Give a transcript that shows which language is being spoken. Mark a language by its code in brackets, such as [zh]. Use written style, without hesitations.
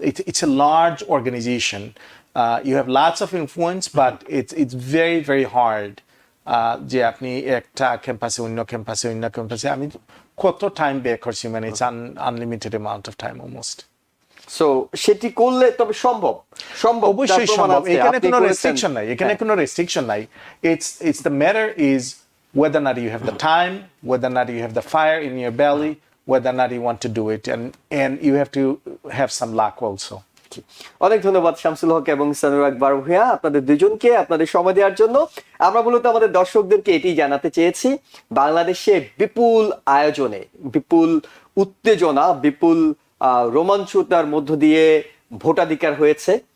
[en] it's a large organization you have lots of influence but it's very very hard [bn] যে আপনি একটা ক্যাম্পাসে অন্য ক্যাম্পাসে আমি কত টাইম ব্যয় করছি মানে [en] it's unlimited amount of time almost [bn] so সেটি করলে তবে সম্ভব অবশ্যই সম্ভব এখানে কোনো রেস্ট্রিকশন নাই [en] it's the matter is whether or not you have the time whether or not you have the fire in your belly whether or not you want to do it and you have to have some luck also [bn] অনেক ধন্যবাদ শামসুল হক এবং সানুরাগ বারভুইয়া আপনাদের দুজনকে আপনাদের সময় দেওয়ার জন্য আমরা মূলত আমাদের দর্শকদেরকে এটি জানাতে চেয়েছি বাংলাদেশে বিপুল আয়োজনে বিপুল উত্তেজনা বিপুল রোমাঞ্চতার মধ্য দিয়ে ভোটাধিকার হয়েছে